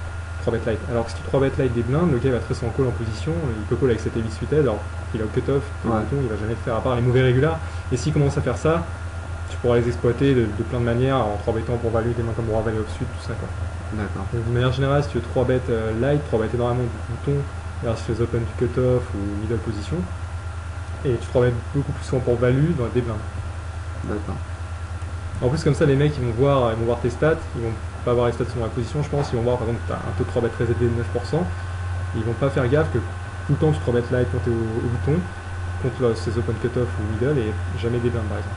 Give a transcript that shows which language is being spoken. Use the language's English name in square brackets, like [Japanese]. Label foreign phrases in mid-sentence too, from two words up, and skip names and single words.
[English] 3 bet light. [French] Alors que si tu [English] 3 bet light [French] des blindes, le gars il va très souvent call en position, il peut call avec 7 et 8 suited, alors qu'il a au cutoff, le Ouais. bouton il va jamais le faire à part les mauvais régulars. Et s'il commence à faire ça, tu pourras les exploiter de plein de manières en 3 bettant pour value des mains comme roi valet off-suit, tout ça quoi. D'accord. Donc d'une manière générale, si tu veux [English] 3 bet light, [French] 3 bet énormément du bouton versus les open du cutoff ou [English] middle position, [French] et tu 3 bet beaucoup plus souvent pour value dans des blindes. D'accord. En plus comme ça les mecs ils vont voir tes stats, ils vont pas voir les stats sur la position je pense, ils vont voir par exemple que tu as un taux de 3 bet très élevé de 9%, ils vont pas faire gaffe que tout le temps tu [English] 3 bet light [French] quand tu es au bouton, contre ces [English] open cutoff [French] ou middle et jamais des blindes par exemple.